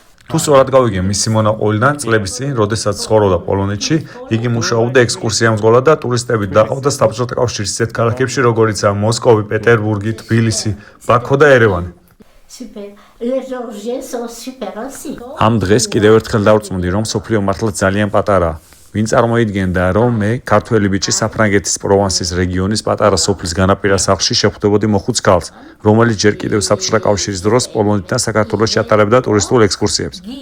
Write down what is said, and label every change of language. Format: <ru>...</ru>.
<ka>თუ სწორად გავიგე მისი მონაყოლიდან წლების წინ, როდესაც ცხოვრობდა პოლონეთში, იგი მუშაობდა ექსკურსიამსგებლად და ტურისტებით დაყავდა საბჭოთა კავშირის ისეთ ქალაქებში, როგორიცაა მოსკოვი, პეტერბურგი, თბილისი, ბაქო და ერევანი.</ka> <fr>Super. Les Georgiens sont super aussi.</fr> <ka>ამ დღეს კიდევ ერთხელ დავწმუნდი, რომ სოფლიო მართლა ძალიან პატარაა. ვინ წარმოიდგენდა, რომ მე ქართველი ბიჭი საფრანგეთის პროვანსის რეგიონის პატარა სოფლის განაპირა სახლში შეხვდებოდი მოხუც ქალს, რომელიც ჯერ კიდევ საბჭოთა კავშირის დროს პოლონეთიდან საქართველოში ატარებდა ტურისტულ ექსკურსიებს.</ka>